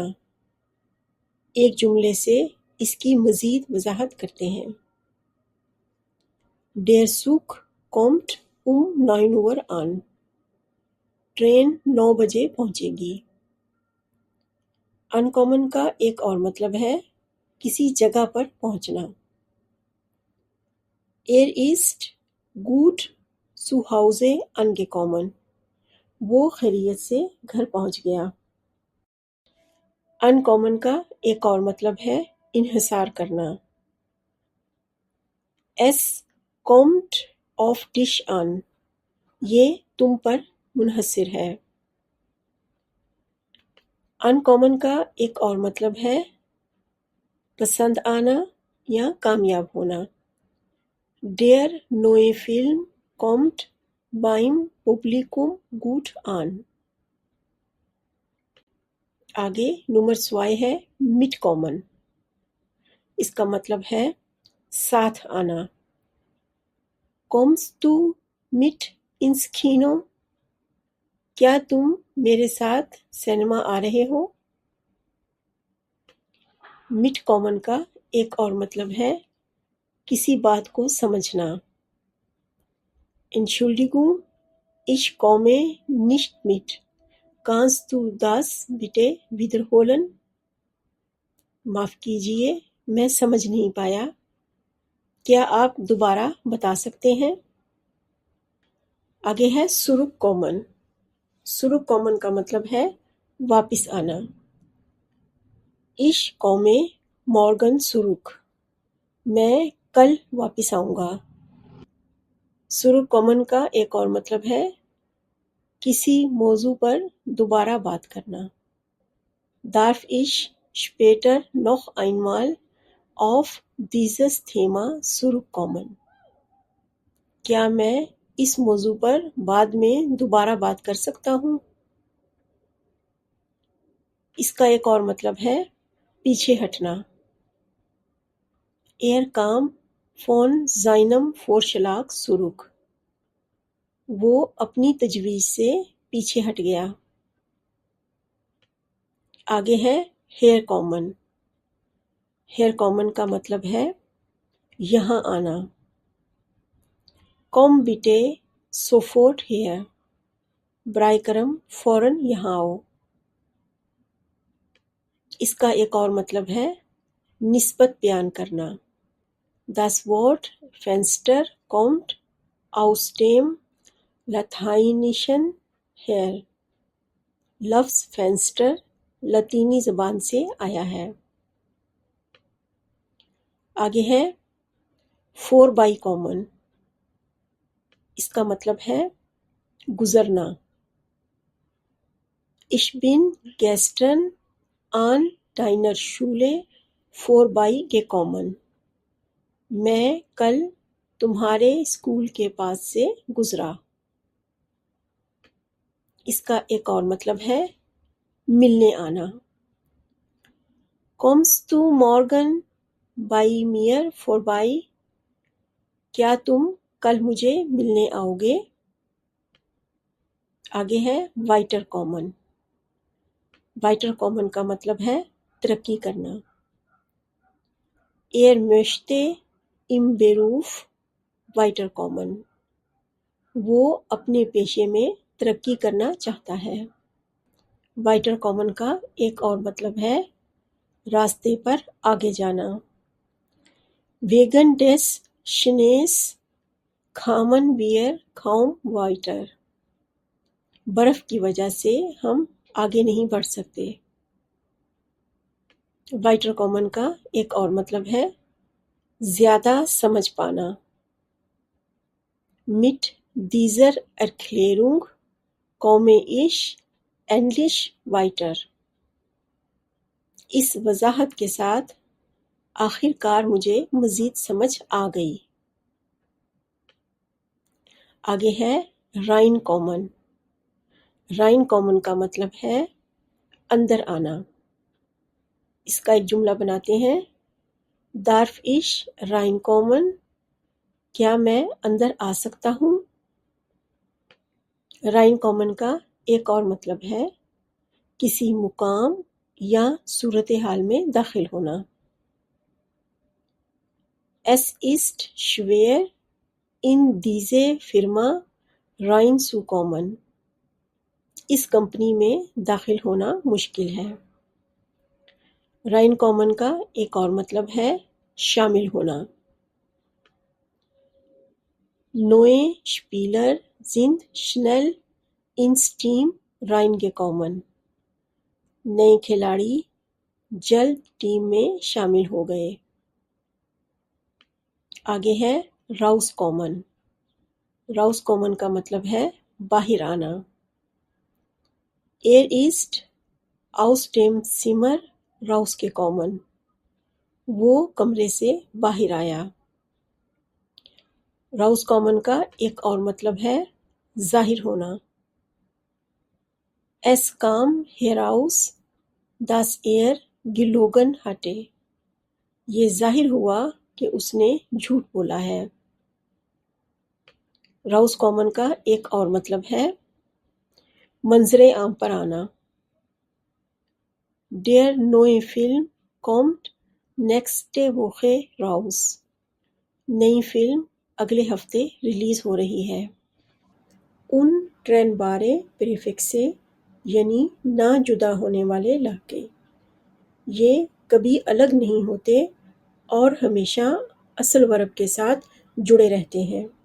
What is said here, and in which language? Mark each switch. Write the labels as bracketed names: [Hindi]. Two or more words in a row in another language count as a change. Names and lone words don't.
[Urdu] ایک جملے سے اس کی مزید وضاحت کرتے ہیں۔ [German] Der Zug kommt um 9 Uhr an۔ [Urdu] ٹرین 9 بجے پہنچے گی۔ انکامن کا ایک اور مطلب ہے کسی جگہ پر پہنچنا۔ [German] Er ist gut zu Hause angekommen۔ [Urdu] وہ خیریت سے گھر پہنچ گیا۔ انکامن کا ایک اور مطلب ہے انحصار کرنا۔ [German] Es kommt auf dich an۔ [Urdu] یہ تم پر منحصر ہے۔ انکامن کا ایک اور مطلب ہے پسند آنا یا کامیاب ہونا۔ [German] Der neue Film kommt beim Publikum gut an۔ [Urdu] آگے نمبر 2 ہے مٹکامن۔ اس کا مطلب ہے ساتھ آنا۔ [German] Kommst du mit ins Kino؟ [Urdu] کیا تم میرے ساتھ سینما آ رہے ہو؟ مٹکامن کا ایک اور مطلب ہے کسی بات کو سمجھنا۔ [German] Entschuldigung, ich komme nicht mit۔ Kannst du das bitte wiederholen؟ [Urdu] معاف کیجیے، میں سمجھ نہیں پایا، کیا آپ دوبارہ بتا سکتے ہیں؟ آگے ہے سرک کامن کا مطلب ہے واپس آنا۔ [German] Ich komme morgen zurück۔ [Urdu] میں کل واپس آؤں گا۔ سرک کامن کا ایک اور مطلب ہے کسی موضوع پر دوبارہ بات کرنا۔ [German] Darf ich später noch einmal auf dieses Thema zurückkommen؟ [Urdu] کیا میں اس موضوع پر بعد میں دوبارہ بات کر سکتا ہوں؟ اس کا ایک اور مطلب ہے پیچھے ہٹنا۔ [German] Er kam von seinem Vorschlag zurück۔ [Urdu] وہ اپنی تجویز سے پیچھے ہٹ گیا۔ آگے ہے ہیئر کامن کا مطلب ہے یہاں آنا۔ [German] Komm bitte sofort her۔ [Urdu] برائے کرم فوراً یہاں آؤ۔ اس کا ایک اور مطلب ہے نسبت بیان کرنا۔ [German] Das Wort Fenster kommt aus dem Lateinischen her۔ [Urdu] لفظ فینسٹر لاطینی زبان سے آیا ہے۔ آگے ہے 4 کامن۔ اس کا مطلب ہے گزرنا۔ [German] Ich bin gestern an deiner Schule vorbeigekommen۔ [Urdu] میں کل تمہارے اسکول کے پاس سے گزرا۔ اس کا ایک اور مطلب ہے ملنے آنا۔ [German] Kommst du morgen bei mir vorbei؟ [Urdu] کیا تم کل مجھے ملنے آؤ گے؟ آگے ہے وائٹر کامن کا مطلب ہے ترقی کرنا۔ [German] Er möchte im Beruf weiterkommen۔ [Urdu] وہ اپنے پیشے میں ترقی کرنا چاہتا ہے۔ وائٹر کامن کا ایک اور مطلب ہے راستے پر آگے جانا۔ [German] Wegen des Schnees kamen wir kaum weiter۔ [Urdu] برف کی وجہ سے ہم آگے نہیں بڑھ سکتے۔ وائٹر کامن کا ایک اور مطلب ہے زیادہ سمجھ پانا۔ [German] Mit dieser Erklärung komme ich endlich weiter۔ [Urdu] اس وضاحت کے ساتھ آخر کار مجھے مزید سمجھ آ گئی۔ آگے ہے رائن کامن۔ رائن کامن کا مطلب ہے اندر آنا۔ اس کا ایک جملہ بناتے ہیں، [German] Darf ich reinkommen؟ [Urdu] کیا میں اندر آ سکتا ہوں؟ رائن کامن کا ایک اور مطلب ہے کسی مقام یا صورتحال میں داخل ہونا۔ [German] Es ist schwer in diese Firma reinzukommen۔ [Urdu] اس کمپنی میں داخل ہونا مشکل ہے۔ رائن کامن کا ایک اور مطلب ہے شامل ہونا۔ [German] Neue Spieler sind schnell ins Team reingekommen۔ [Urdu] نئے کھلاڑی جلد ٹیم میں شامل ہو گئے۔ آگے ہے راؤس کامن۔ راؤس کامن کا مطلب ہے باہر آنا۔ [German] Er ist aus dem Zimmer rausgekommen۔ [Urdu] وہ کمرے سے باہر آیا۔ راؤس کامن کا ایک اور مطلب ہے ظاہر ہونا۔ [German] Es kam heraus dass gelogen hatte۔ [Urdu] یہ ظاہر ہوا کہ اس نے جھوٹ بولا ہے۔ راؤس کامن کا ایک اور مطلب ہے منظر عام پر آنا۔ [German] Der neue Film kommt nächste Woche raus۔ [Urdu] نئی فلم اگلے ہفتے ریلیز ہو رہی ہے۔ ان trennbare پریفکس سے یعنی نہ جدا ہونے والے لہجے، یہ کبھی الگ نہیں ہوتے اور ہمیشہ اصل ورب کے ساتھ جڑے رہتے ہیں۔